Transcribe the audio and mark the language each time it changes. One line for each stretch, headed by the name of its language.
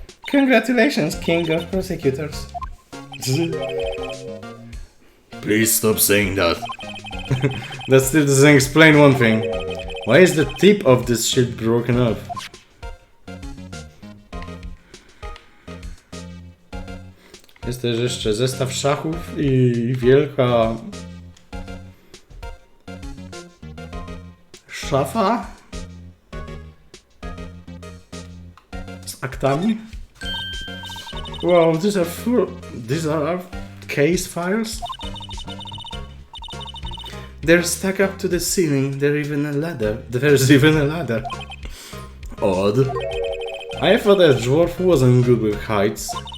English: Congratulations, king of prosecutors. Please stop saying that. That still doesn't explain one thing. Why is the tip of this shield broken off?
Polish: Jest też jeszcze zestaw szachów i wielka szafa z aktami.
English: Wow, these are case files. They're stuck up to the ceiling. There's even a ladder. Odd. I thought that dwarf wasn't good with heights.